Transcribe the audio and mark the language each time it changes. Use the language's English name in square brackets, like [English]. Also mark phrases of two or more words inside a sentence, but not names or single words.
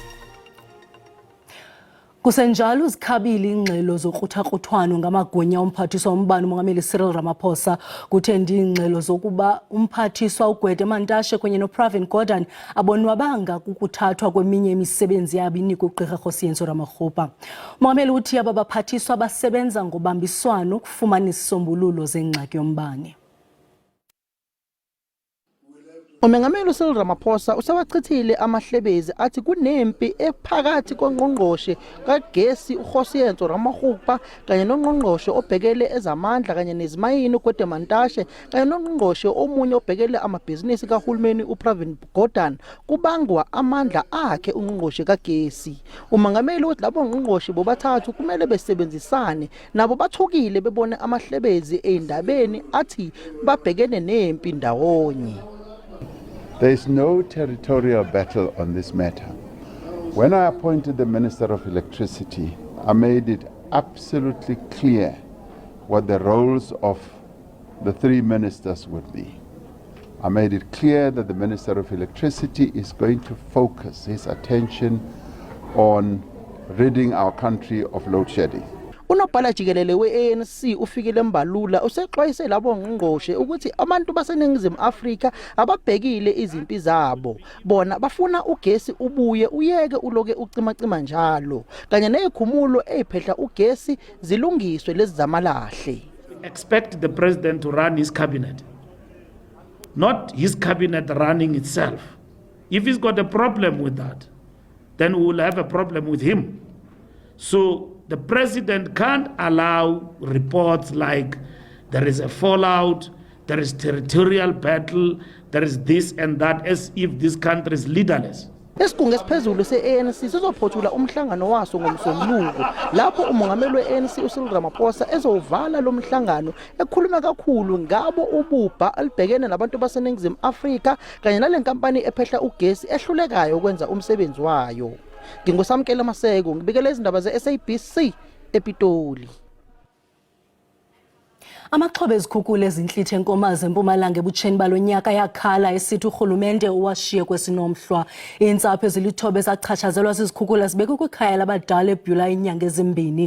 [Xhosa] Kusenjalo zikhabile ingxelo zokruthakrutshwano ngamagunya omphathiswa wombane umongameli Cyril Ramaphosa kuthendi ingxelo zokuba umphathiswa uGwede Mantashe kunye noPravin Gordhan abonwabanga kukuthathwa kweminye imisebenzi yabo inikwa uGqirha Rhosiyenso Ramokgopa. Umongameli uthi aba baphathiswa basebenza ngobambiswano ukufumana isisombululo zengxaki yombane. [Zulu] Umengameli uCyril Ramaphosa usewachithile amahlebezi athi kunempi ephakathi kongqongqoshe kagesi uRhosiyenso Ramokgopa kanye nongqongqoshe obhekele ezamandla kanye nezimayini uGwede Mantashe kanye nongqongqoshe omunye obhekele amabhizinisi kahulumeni uPravin Gordhan kubangwa amandla akhe ungqongqoshe kagesi. Umengameli uthi labo ngqongqoshe bobathathu kumele besebenzisane nabo bathukile bebone amahlebezi eindabeni athi babhekene nempi ndawonye. [English] There is no territorial battle on this matter. When I appointed the Minister of Electricity, I made it absolutely clear what the roles of the three ministers would be. I made it clear that the Minister of Electricity is going to focus his attention on ridding our country of load shedding. [Zulu] Unobhala jikelele we-ANC ufikile Mbalula usexwayise labo ngqongqoshe ukuthi abantu baseningizimu Afrika ababhekile izimpi zabo. Bona bafuna ugesi ubuye uyeke uloke ucimacima njalo. Kanye nezikhumulo eziphehla ugesi zilungiswe lezi zamalahle. [English] Expect the president to run his cabinet, not his cabinet running itself. If he's got a problem with that, then we will have a problem with him. So The president can't allow reports like there is a fallout, there is territorial battle, there is this and that, as if this country is leaderless. [Zulu] Esigungu esiphezulu se-ANC sizophothula umhlangano waso ngomsombuluko lapho umongameli we-ANC uCyril Ramaphosa ezovala lo mhlangano ekhuluma kakhulu ngabo ububha alibhekene nabantu baseNingizimu Afrika kanye nale nkampani ephehla ugesi ehlulekayo ukwenza umsebenzi wayo. Ngingosamkela Maseko ngibikele izindaba ze-SABC ePitoli. [Xhosa] Amaxhobe ezikhukhula ezinhlithe enkomazi eMpumalanga ebutsheni balonyaka yakhala esithi urhulumente uwashiye kwesinomhlwa. Iintsapho ezilithobe zachatshazelwa zizikhukhula zibekwe kwikhaya labadala eByula inyanga ezimbini.